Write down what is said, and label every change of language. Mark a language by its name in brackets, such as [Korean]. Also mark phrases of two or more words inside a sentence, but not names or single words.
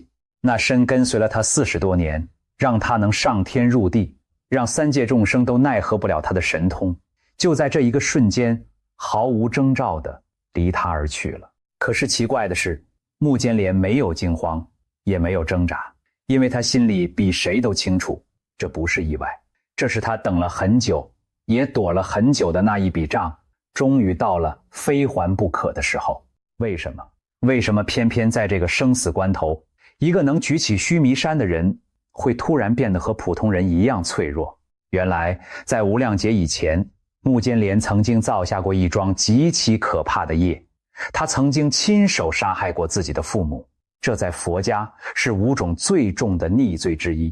[Chinese] 那身跟隨了他40多年，讓他能上天入地，讓3界眾生都奈何不了他的神通，就在這一個瞬間，毫無徵兆地離他而去了。可是奇怪的是，穆兼連沒有驚慌，也沒有掙扎，因為他心裡比誰都清楚，這不是意外，這是他等了很久，也躲了很久的那一筆賬，終於到了非還不可的時候。為什麼？為什麼偏偏在這個生死關頭，一個能舉起須彌山的人會突然變得和普通人一樣脆弱？原來在無量劫以前，穆兼連曾經造下過一樁極其可怕的業，他曾經親手殺害過自己的父母，這在佛家是5種最重的逆罪之一。